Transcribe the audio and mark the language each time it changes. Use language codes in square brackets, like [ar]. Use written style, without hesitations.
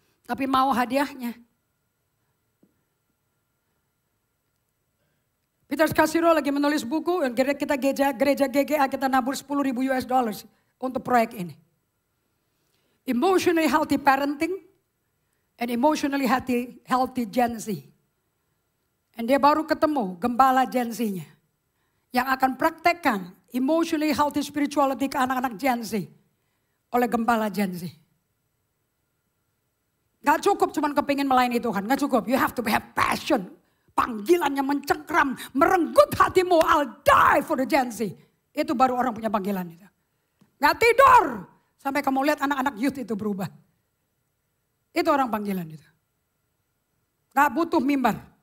[id] Tapi mau hadiahnya. Peter Scarsero lagi menulis buku, kita gereja GGA kita nabur 10.000 US dollars untuk proyek ini. [en] Emotionally healthy parenting and emotionally healthy Gen Z. [id] Dan dia baru ketemu gembala Gen Z-nya. Yang akan praktekkan emotionally healthy spirituality ke anak-anak Gen Z. Oleh gembala Gen Z. Gak cukup cuman kepingin melayani Tuhan. Gak cukup. [en] You have to have passion. [id] Panggilannya mencengkram. Merenggut hatimu. [en] I'll die for the Gen Z. [id] Itu baru orang punya panggilan itu. Gak tidur. Sampai kamu lihat anak-anak youth itu berubah. Itu orang panggilan itu. Gak butuh mimbar.